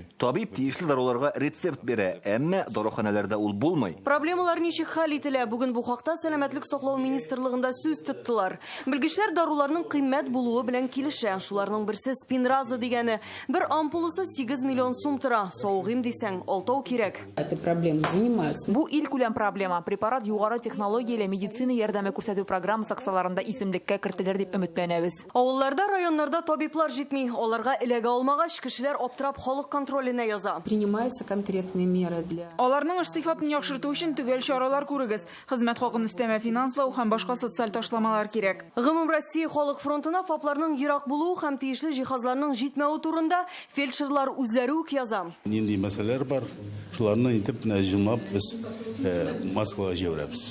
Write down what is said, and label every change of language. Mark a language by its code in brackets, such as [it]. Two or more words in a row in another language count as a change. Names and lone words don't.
[tt] Табиб тиешле даруларга рецепт бирә, әмма даруханәләрдә ул булмый. Проблемалар ничек хәл ителә? Бүген бу хакта Сәламәтлек саклау министрлыгында сүз тоттылар. Белгечләр даруларның кыйммәт булуы белән килешә. Шуларның берсе спинраза дигәне. Бер ампуласы 8 миллион сум тора. Саугым дисәң, 6 кирәк. [ru] Этой проблемой занимаются. [tt] Бу ил күләм проблема. Препарат югары технологияле медицина ярдәме күрсәтү программасы аксаларында исемлеккә кертелер дип өметләнәбез. Авылларда, районнарда табиблар җитми. Аларга эләгә алмагач, кешеләр аптырап халык контроленә яза. [ru] Принимаются конкретные меры для... [tt] Аларның эш сыйфатын яхшырту өчен төгәл чаралар күрегез. Хезмәт хакын өстәмә финанслау һәм башка социаль ташламалар кирәк. Гомум Россия халык фронтына ФАПларның ерак булуы һәм тиешле җиһазларның җитмәүе турында фельдшерлар үзләре үк яза. Нинди мәсьәләләр бар, шуларны итеп җыйнап без Москвага җибәрәбез.